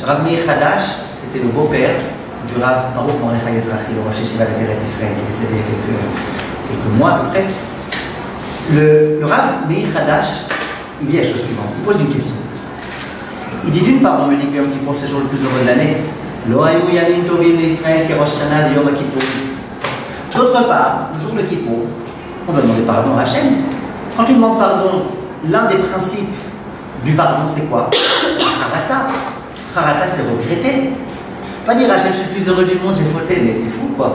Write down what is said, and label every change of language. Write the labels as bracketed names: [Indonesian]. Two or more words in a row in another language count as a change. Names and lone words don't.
[French] Rav Meir Hadash, c'était le beau-père du Rav Baruch Mordechai Ezrachi, le [Hebrew] ראש ישיבה [French] d'Israël, qui est décédé il y a quelques mois à peu près. Le Rav Meir Hadash, il dit la chose suivante. Il pose une question. Il dit d'une part, on me dit que Yom Kippour, c'est le jour le plus heureux de l'année. [Hebrew] לא היו ימים טובים לישראל כי ראש השנה יום כיפור. [French] D'autre part, le jour de Kippour, on va demander pardon à Hachem. Quand tu demandes pardon, l'un des principes du pardon, c'est quoi? Harata. Harata, c'est regretter. Pas dire Hachem, je suis le plus heureux du monde, j'ai fauté, mais t'es fou quoi.